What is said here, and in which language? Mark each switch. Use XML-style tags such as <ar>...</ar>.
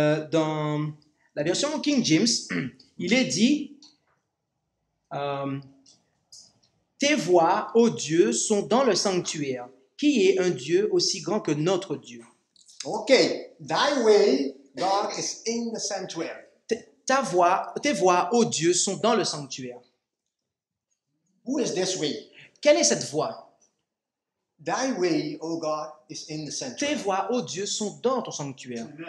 <fr>Dans la version King James, il est dit tes voix, ô Dieu, sont dans le sanctuaire. Qui est un Dieu aussi grand que notre Dieu? Okay.</fr> <en>Thy way, God, is in the sanctuary.</en> <fr>Tes voix, ô Dieu, sont dans le sanctuaire.</fr> <en>Who is this way?</en> <fr>Quelle est cette voix?</fr> <en>Thy way, O God, is in the sanctuary.</en> <fr>voix, ô Dieu, sont dans ton sanctuaire.</fr>